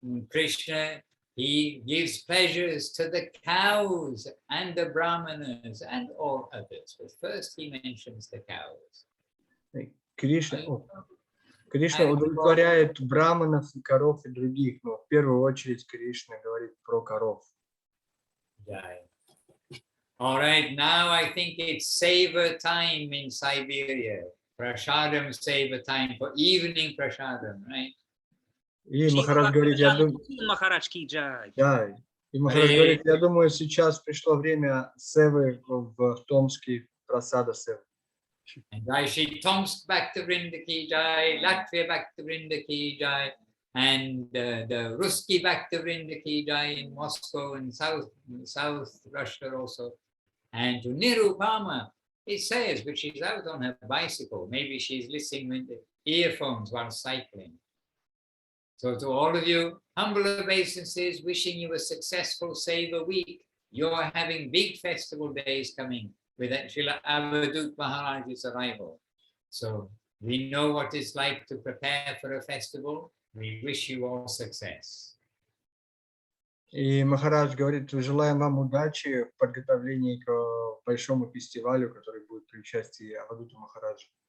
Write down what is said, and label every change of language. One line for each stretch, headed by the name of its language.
English: Krishna, he gives pleasures to the cows and the brahmanas and all others. But first he mentions the cows.
Russian: Кришна удовлетворяет браманов и коров и других, но в первую очередь Кришна говорит про коров.
English: All right, now I think it's saver time in Siberia. Prasadam saver time for evening prasadam, right?
Russian: И Махарадж говорит, я думаю, да, и Махарадж говорит, я думаю, сейчас пришло время севы в Томске, просада севы.
English: Jai Shri Tomsk Bhakti Vrinda ki jai, Latvia Bhakti Vrinda ki jai, and the Ruski Bhakti Vrinda ki jai in Moscow and South Russia also, and to Nirupama it says, but she's out on her bicycle. Maybe she's listening with the earphones while cycling. So to all of you, humble obeisances, wishing you a successful Seva week. You're having big festival days coming with Srila Avadut Maharaj's arrival. So we know what it's like to prepare for a festival. We wish you all success.
Russian: И Махарадж говорит, желаем вам удачи в подготовлении к большому фестивалю, который будет при участии Авадута Махараджа.